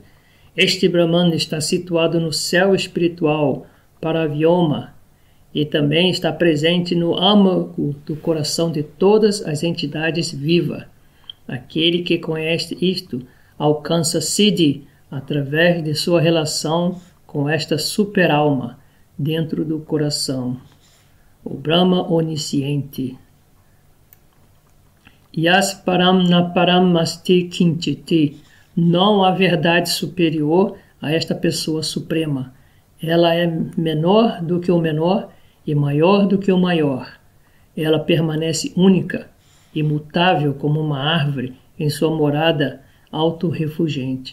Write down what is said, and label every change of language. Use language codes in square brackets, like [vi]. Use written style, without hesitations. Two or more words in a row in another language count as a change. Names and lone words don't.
[pt] Este Brahman está situado no céu espiritual, Paravyoma, e também está presente no âmago do coração de todas as entidades vivas. Aquele que conhece isto alcança Siddhi através de sua relação com esta super-alma dentro do coração, o Brahma onisciente. [sa] यस् परम् न परम् अस्ति किञ्चित्. [pt] Não há verdade superior a esta pessoa suprema. Ela é menor do que o menor e maior do que o maior. Ela permanece única, imutável como uma árvore em sua morada autorrefugente.